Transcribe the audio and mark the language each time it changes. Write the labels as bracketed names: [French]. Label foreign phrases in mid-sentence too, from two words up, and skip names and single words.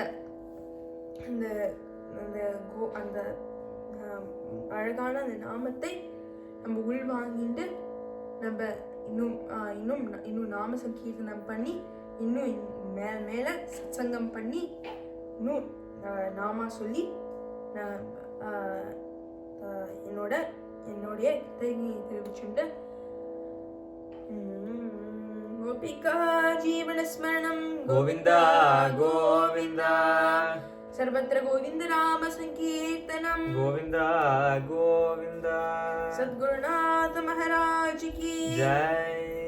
[Tamil] அந்த அந்த அந்த அழகான அந்த நாமத்தை நம்ம உள்வாங்கிட்டு நம்ம இன்னும் நாம சங்கீர்த்தனம் பண்ணி இன்னும் மேல சத்சங்கம் பண்ணி இன்னும் நாமா சொல்லி என்னுடைய கிருத்தஜ்ஞையை தெரிவிச்சுட்டு [Sanskrit] गोपिका जीवन स्मरणम् [Tamil] கோவிந்தா கோவிந்தா [Sanskrit] सर्वत्र गोविंद नाम संकीर्तनम गोविंदा गोविंदा. [Hindi] सद्गुरुनाथ महाराज की जय.